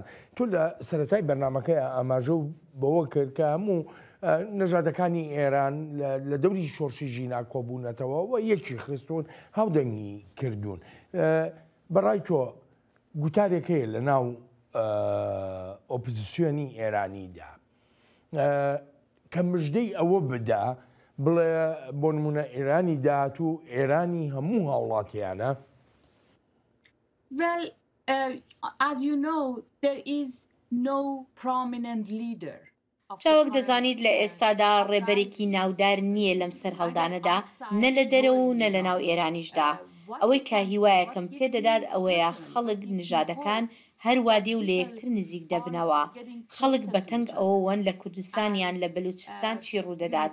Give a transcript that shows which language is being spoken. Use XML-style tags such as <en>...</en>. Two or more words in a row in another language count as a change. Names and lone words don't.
<ckb>تۆ لە سەرەتای بەرنامەکەی ئاماژە و بەوە کرد کە هەموو نەژادەکانی ئێران لە دەوری شۆڕشی ژینا کۆبوونەتەوە و یەکی خستون هاودەنگی کردوون. بەڕای تۆ گوتارێک هەیە لە ناو ئۆپۆزیسیۆنی ئێرانیدا کە مژدەی ئەوە بدا بڵێ بۆ نمونە ئێرانی داهات و ئێرانی هەموو هاوڵاتیانە؟</ckb> <en>Well, as you know, there is no prominent leader.</en> <ckb>چاوەک دەزانیت لە ئێستادا ڕێبەرێکی ناودار نییە لەم سەر هەڵدانەدا، نە لە دەرەوە و نە لە ناو ئێرانیشدا. ئەوەی کە هیوایەکەم پێدەدات ئەوەیە خەڵک نژادەکان هەروادێ و لە یەکتر نزیک دەبنەوە. خەڵک بەتەنگ ئەوەوەن لە کوردستانیان لە بەلوچستان چی ڕوودەدات.</ckb>